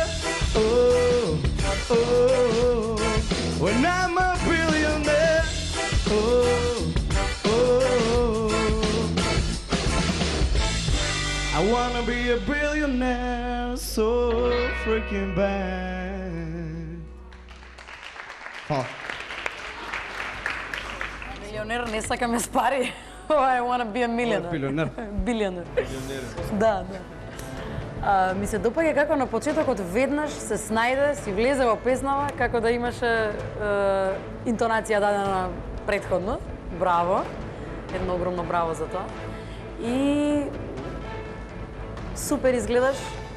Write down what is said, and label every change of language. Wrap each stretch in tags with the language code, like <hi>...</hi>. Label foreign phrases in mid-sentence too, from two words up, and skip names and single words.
<en>Oh, oh, when I'm a billionaire. Oh, oh, I wanna be a billionaire so freaking bad.</en> <mk>Милионер не сакаме с пари.</mk> <en>I wanna be a millionaire.</en> <mk>Билионер. Билионер. Да, да. Ми се допаѓа како на почетокот веднаш се снајде, си влезе во песнава, како да имаше интонација дадена претходно. Браво. Едно огромно браво за тоа. И супер изгледаш, супер глас.</mk>